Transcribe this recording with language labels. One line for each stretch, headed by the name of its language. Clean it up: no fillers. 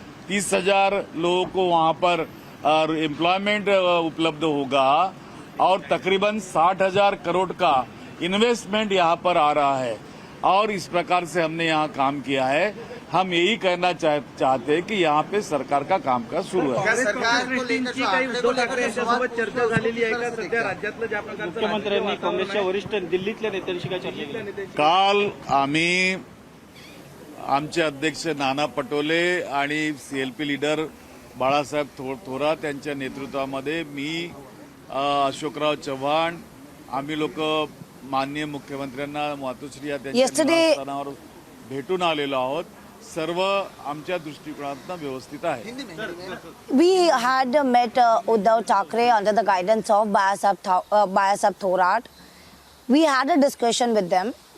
Hindi: 30,000 लोगों को वहाँ पर एम्प्लॉयमेंट उपलब्ध होगा और तकरीबन 60,000 करोड़ का इन्वेस्टमेंट यहाँ पर आ रहा है और इस प्रकार से हमने यहाँ काम किया है। हम यही कहना चाहते हैं कि यहाँ पे सरकार का कामकाज सुरू है। सरकार को लेकर जो आंकड़े को लेकर
Marathi: यांच्यासोबत चर्चा झालेली आहे का? सध्या राज्यातलं ज्या प्रकारचं मुख्यमंत्र्यांनी काँग्रेसच्या वरिष्ठ दिल्लीतल्या नेत्यांशी काय चर्चा केली? काल आम्ही आमचे अध्यक्ष नाना पटोले आणि CLP लीडर बाळासाहेब थोरात यांच्या नेतृत्वामध्ये मी अशोकराव चव्हाण आम्ही लोक माननीय मुख्यमंत्र्यांना मातोश्री या त्यांच्या निवासस्थानावर भेटून आलेलो आहोत। सर्व आमच्या दृष्टिकोनातून व्यवस्थित आहे।
English: We had met Uddhav Thackeray under the guidance of Bayasab Thorat. We had a discussion with them.